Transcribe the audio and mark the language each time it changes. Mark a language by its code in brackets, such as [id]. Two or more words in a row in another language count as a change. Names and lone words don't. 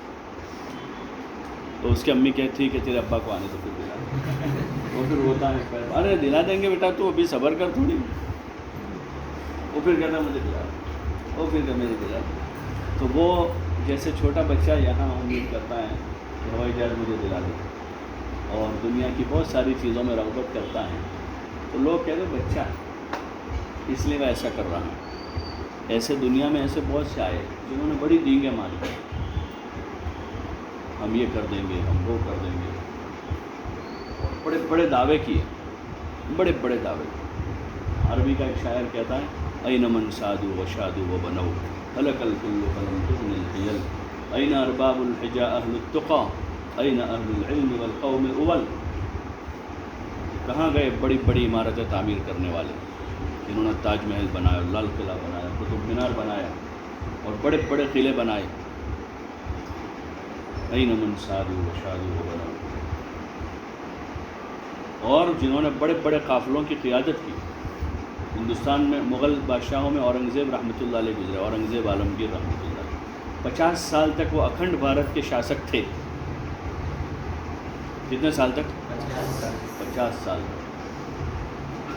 [ur] تو اس کی امی کہتی ہے کہ تیرے ابا کو آنے تو پھر دلا دو، وہ پھر ہوتا ہے ارے دلا دیں گے بیٹا تو ابھی صبر کر تھوڑی، وہ پھر کہتا مجھے دلا دو، وہ پھر کہ مجھے دلا دو، تو وہ جیسے چھوٹا بچہ یہاں امید کرتا ہے کہ ہوائی جہاز مجھے دلا دو، اور دنیا کی بہت ساری چیزوں میں رغبت کرتا ہے، تو لوگ کہتے ہیں بچہ ہے اس لیے میں ایسا کر رہا ہوں۔ ایسے دنیا میں ایسے بہت سے آئے جنہوں نے بڑی دینگیں ماری، ہم یہ کر دیں گے، ہم وہ کر دیں گے، اور بڑے بڑے دعوے کیے، بڑے بڑے دعوے۔ عربی کا ایک شاعر کہتا ہے [ar] این من سادو و شادو و بنو ہلک الکل فلم تغن الحیل این ارباب الحجا اہل التقا این اہل العلم والقوم اول، [ur] کہاں گئے بڑی بڑی عمارتیں تعمیر کرنے والے جنہوں نے تاج محل بنایا، لال قلعہ بنایا، قطب مینار بنایا اور بڑے بڑے قلعے بنائے، [ar] این من سادو و شادو و بنو، [ur] اور جنہوں نے بڑے بڑے قافلوں کی قیادت کی۔ ہندوستان میں مغل بادشاہوں میں اورنگزیب رحمۃ اللہ علیہ گزرے، اورنگزیب عالمگیر رحمۃ اللہ علیہ، 50 سال تک وہ اکھنڈ بھارت کے شاسک تھے۔ کتنے سال تک؟ 50 سال تک۔